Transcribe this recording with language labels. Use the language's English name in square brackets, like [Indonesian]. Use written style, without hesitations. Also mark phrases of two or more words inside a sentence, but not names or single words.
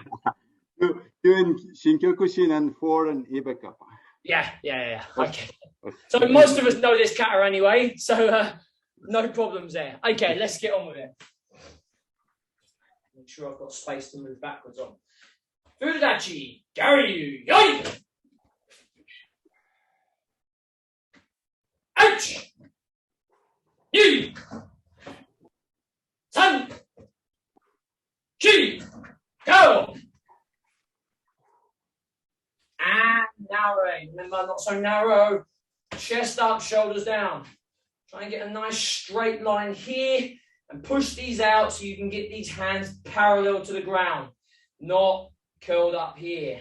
[English] Doing Shinkyokushin and 4 and Ibeka. Yeah. Okay. So most of us know this kata anyway, so no problems there. Okay, let's get on with it. Make sure I've got space to move backwards on. [Japanese] Furudachi, Garyu, yoi! Ouch! Yi! San! Chi! [English] Go! And narrow. Remember, not so narrow. Chest up, shoulders down. Try and get a nice straight line here and push these out so you can get these hands parallel to the ground, not curled up here.